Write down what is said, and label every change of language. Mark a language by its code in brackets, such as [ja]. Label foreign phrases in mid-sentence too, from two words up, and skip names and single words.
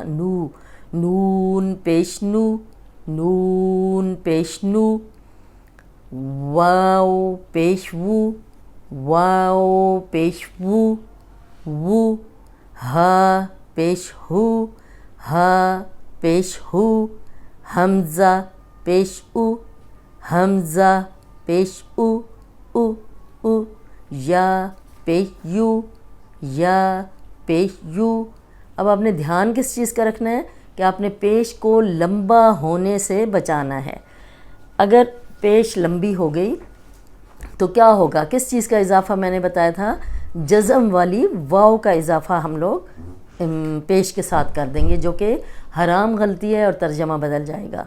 [ur] نو. نون پیش نو. نون پیش نو. واو پیش وو. واو پیش وو. وو. ہا پیش ہو. ہا پیش ہو. حمزہ پیش او. حمزہ پیش او. او او. یا پیش یو. یا پیش یو. اب آپ نے دھیان کس چیز کا رکھنا ہے کہ آپ نے پیش کو لمبا ہونے سے بچانا ہے. اگر پیش لمبی ہو گئی تو کیا ہوگا؟ کس چیز کا اضافہ میں نے بتایا تھا؟ جزم والی واو کا اضافہ ہم لوگ پیش کے ساتھ کر دیں گے جو کہ حرام غلطی ہے اور ترجمہ بدل جائے گا.